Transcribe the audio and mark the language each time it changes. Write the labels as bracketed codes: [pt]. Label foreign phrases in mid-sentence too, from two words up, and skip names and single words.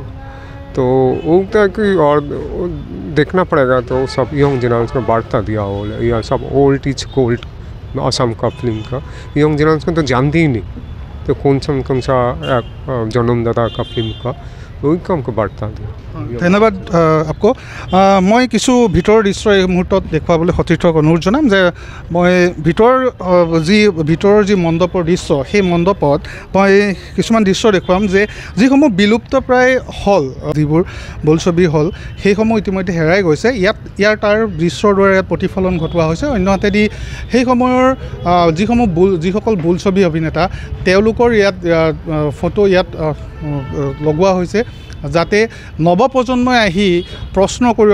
[hi] तो वो कि और देखना पड़ेगा, तो सब [en] young generation [hi] को वार्ता दिया हो, या सब [en] old is gold [hi] आसाम का फिल्म का [en] young generation [hi] तो जानती ही नहीं, तो कौन सा जन्मदाता का फिल्म का वही काम को वार्ता दिया। ধন্যবাদ आपको। [as] মই কিছু ভিতৰৰ দৃশ্য এই মুহূৰ্তত দেখুৱাবলৈ সতীৰ্থক অনুৰোধ জনাম যে মই ভিতৰৰ যি মণ্ডপৰ দৃশ্য, সেই মণ্ডপত মই কিছুমান দৃশ্য দেখুৱাম যে যিসমূহ বিলুপ্তপ্ৰায় হল, যিবোৰ বোলছবি হল, সেইসমূহ ইতিমধ্যে হেৰাই গৈছে। ইয়াৰ তাৰ দৃশ্যৰ দৰে প্ৰতিফলন ঘটোৱা হৈছে। অন্যহাতেদি সেই সময়ৰ যিসকল বোলছবি অভিনেতা তেওঁলোকৰ ইয়াত ফটো ইয়াত লগোৱা হৈছে, যাতে নৱপ্ৰজন্মই আহি প্ৰশ্ন কৰিব